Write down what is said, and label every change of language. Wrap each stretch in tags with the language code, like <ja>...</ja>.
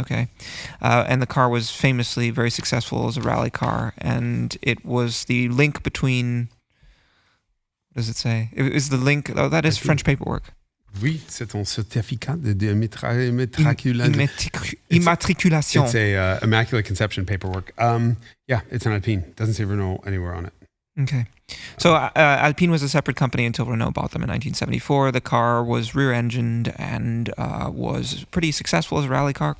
<en>Okay, and the car was famously very successful as a rally car, and it was the link between. What does it say? It is the link. Oh, that is French paperwork.</en> <fr>Oui, c'est ton certificat immatriculation.</fr> <en>It's a immaculate conception paperwork. It's an Alpine. Doesn't say Renault anywhere on it. Okay. So Alpine was a separate company until Renault bought them in 1974. The car was rear-engined and was pretty successful as a rally car.</en>